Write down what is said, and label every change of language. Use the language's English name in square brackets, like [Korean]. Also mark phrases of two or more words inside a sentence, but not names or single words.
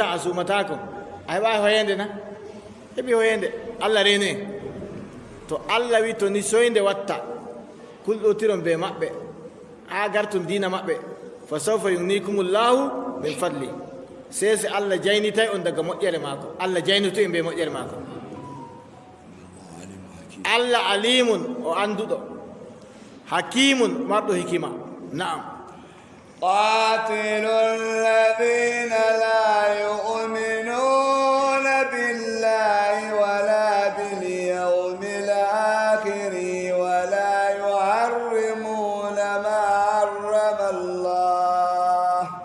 [Fula] a suumatako a heɓa hoyende na heɓi hoyende Allah rene to Allah wi to ni soyde watta kulɗotiron be maɓɓe ha gartum dina maɓɓe [Arabic] فسوف يغنيكم الله من فضل [Fula] sese Allah jaynitay on daga moƴƴere maako Allah jaynito en be moƴƴere maako [Arabic] الله عليم [Fula] o anduɗo hakimun marɗo hikima na'am [Arabic] قاتلوا الذين لا يؤمنون بالله ولا باليوم الآخر ولا يحرمون ما حرم الله